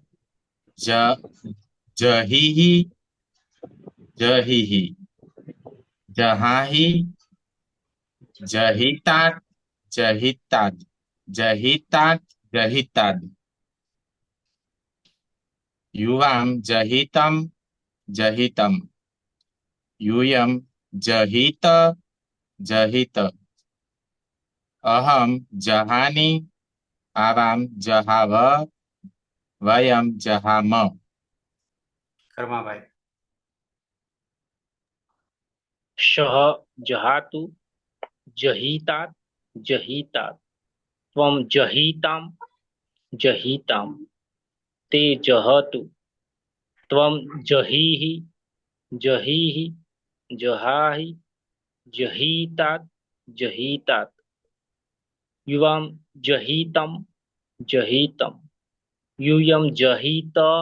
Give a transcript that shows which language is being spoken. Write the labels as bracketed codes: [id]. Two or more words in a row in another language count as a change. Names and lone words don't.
[sa] જહિહિ જહિહિ જહાહિ જહિતાત જહિતાદ જહિતાત જહિતાદ યુવામ જહિતમ જહિતમ यूयम जहित जहित अहम जहानी आवाम जहाव वयम जहाम. કર્માભાઈ. शः जहातु जहितात् जहितात् त्वं जहितां जहितां ते जहतु त्वं जहीहि जहीहि जहाहि जहीतात् जहीतात् युवां जहितं जहितं यूयं जहित